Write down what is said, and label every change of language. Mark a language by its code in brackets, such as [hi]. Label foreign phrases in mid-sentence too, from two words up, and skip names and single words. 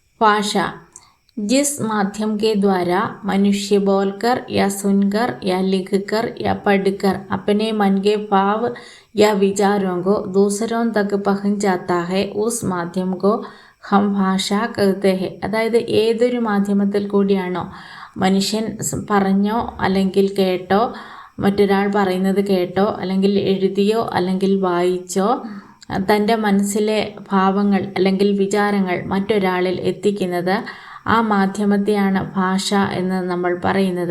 [hi] भाषा जिस माध्यम के द्वारा मनुष्य बोलकर या सुनकर या लिखकर या पढ़कर अपने मन के भाव या विचारों को दूसरों तक पहुंच जाता है उस माध्यम को हम ഭാഷ कहते हैं. [ml] അതായത് ഏതൊരു മാധ്യമത്തിൽ കൂടിയാണോ മനുഷ്യൻ പറഞ്ഞോ അല്ലെങ്കിൽ കേട്ടോ മറ്റൊരാൾ പറയുന്നത് കേട്ടോ അല്ലെങ്കിൽ എഴുതിയോ അല്ലെങ്കിൽ വായിച്ചോ തൻ്റെ മനസ്സിലെ ഭാവങ്ങൾ അല്ലെങ്കിൽ വിചാരങ്ങൾ മറ്റൊരാളിൽ എത്തിക്കുന്നത് ആ മാധ്യമത്തെയാണ് ഭാഷ എന്ന് നമ്മൾ പറയുന്നത്.